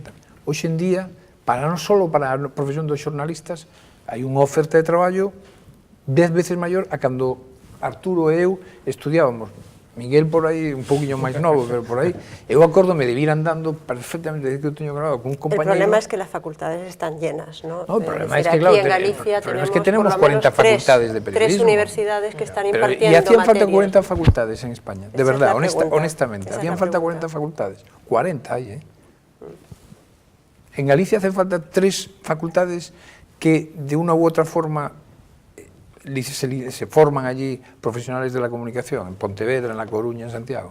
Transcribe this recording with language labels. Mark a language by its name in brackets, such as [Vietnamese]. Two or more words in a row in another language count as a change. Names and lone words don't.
[Galician] Hoxe en día, non só para a profesión dos xornalistas, hai unha oferta de traballo 10 veces maior a cando Arturo e eu estudiábamos. Miguel por aí, un pouquinho máis novo, pero por aí, eu acórdome de ir andando perfectamente, desde que eu teño grabado con un compañero... [Spanish] El problema es que las facultades están llenas, ¿no? No, el problema es que, claro, tenemos 40 facultades de periodismo. 3 universidades que están impartiendo materias. Y hacían falta 40 materias. facultades en España, de verdad, honestamente. Hacían falta 40 facultades. 40 hay, En Galicia hacen falta 3 facultades que, de una u otra forma, se forman allí profesionales de la comunicación, en Pontevedra, en La Coruña, en Santiago.